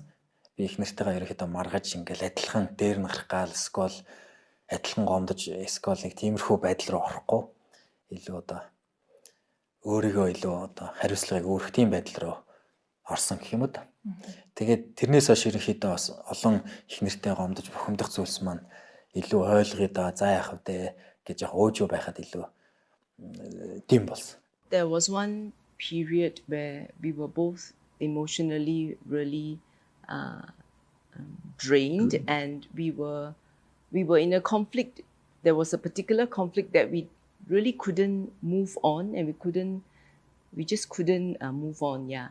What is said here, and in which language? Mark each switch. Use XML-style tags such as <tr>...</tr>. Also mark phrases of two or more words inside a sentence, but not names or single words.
<mn>Би их нартайгаа ерөөхдөө маргаж ингээл адилхан дээр нь гарах гал эсвэл адилхан гомдож эсвэл нэг тиймэрхүү байдал руу орохгүй илүү одоо өөрийгөө илүү одоо хариуцлагыг өөрөх тийм байдал руу орсон гэх юм уу. Тэгээд тэрнээс хойш ерөөхдөө бас олон их нарттай гомдож бухимдах зүйлс маань илүү ойлгоё да за яах вэ гэж яг өөжөө байхад илүү тийм болсон.</mn> <en>There was one period where we were both emotionally really drained and we were in a conflict. There was a particular conflict that we really couldn't move on and we just couldn't move on, yeah.</en>